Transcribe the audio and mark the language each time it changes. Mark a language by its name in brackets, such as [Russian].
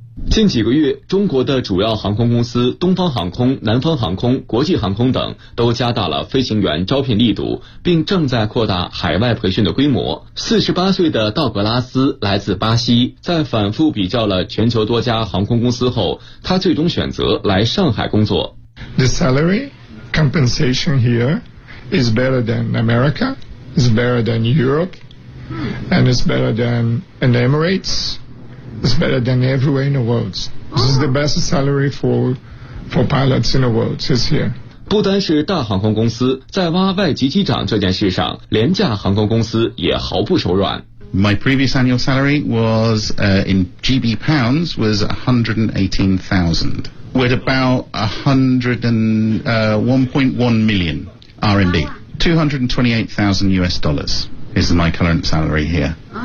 [Chinese] 近几个月，中国的主要航空公司东方航空、南方航空、国际航空等都加大了飞行员招聘力度，并正在扩大海外培训的规模。 48岁的道格拉斯来自巴西，在反复比较了全球多家航空公司后，他最终选择来上海工作。 [English] The salary compensation here is better than America, is better than Europe, and is better than an Emirates. It's better than everywhere in the world. This is the best salary for pilots in the world. It's here. [Chinese] 不单是大航空公司，在挖外籍机长这件事上，廉价航空公司也毫不手软。 [English] My previous annual salary was in GB pounds was 118,000, with about 1.1 million RMB, $228,000 is my current salary here.